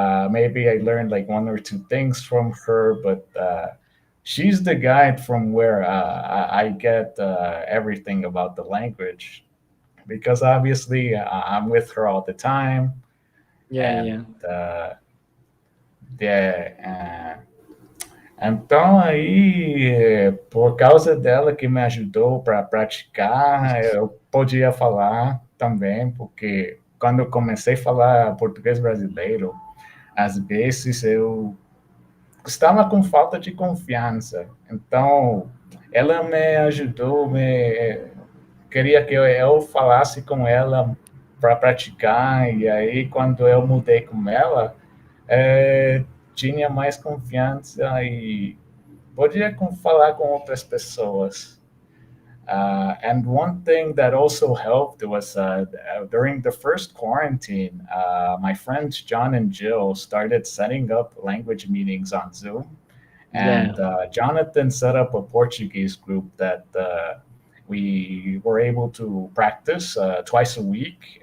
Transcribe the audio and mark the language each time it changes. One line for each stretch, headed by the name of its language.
English: Maybe I learned like one or two things from her, but she's the guide from where I get everything about the language because obviously I'm with her all the time, Yeah, and yeah. uh, yeah.
Portuguese: Então aí, por causa dela que me ajudou para praticar, eu podia falar também, porque quando eu comecei a falar português brasileiro, às vezes eu estava com falta de confiança. Então, ela me ajudou, queria que eu falasse com ela para praticar, e aí quando eu mudei com ela, é, tinha mais confiança e podia falar com outras pessoas.
English: And one thing that also helped was during the first quarantine, my friends John and Jill started setting up language meetings on Zoom. And Yeah. Jonathan set up a Portuguese group that we were able to practice twice a week.